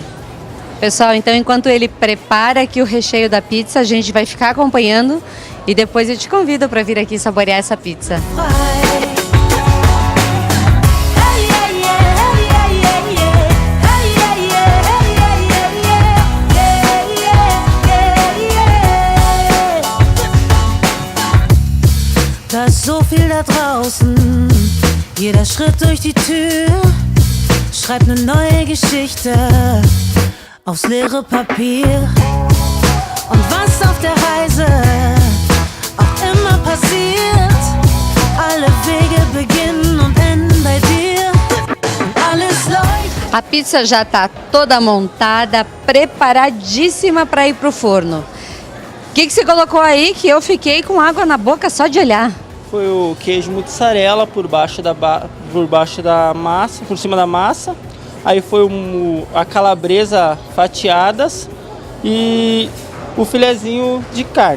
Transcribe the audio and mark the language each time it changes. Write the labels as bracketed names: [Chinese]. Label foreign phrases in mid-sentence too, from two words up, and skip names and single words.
[Portuguese] Pessoal, então enquanto ele prepara aqui o recheio da pizza, a gente vai ficar acompanhando e depois eu te convido para vir aqui saborear essa pizza. [German] Da ist so viel da draußen, jeder Schritt durch die Tür schreibt eine neue Geschichte aufs leere Papier. Und was auf der Reise auch immer passiert, alle Wege beginnen und enden bei dir und alles leuchtet. [Portuguese] A pizza já está toda montada, preparadíssima para ir pro forno. O que você colocou aí que eu fiquei com água na boca só de olhar? Foi o queijo mussarela por baixo da massa, por cima da massa. Aí foi a calabresa fatiadas e o filezinho de carne.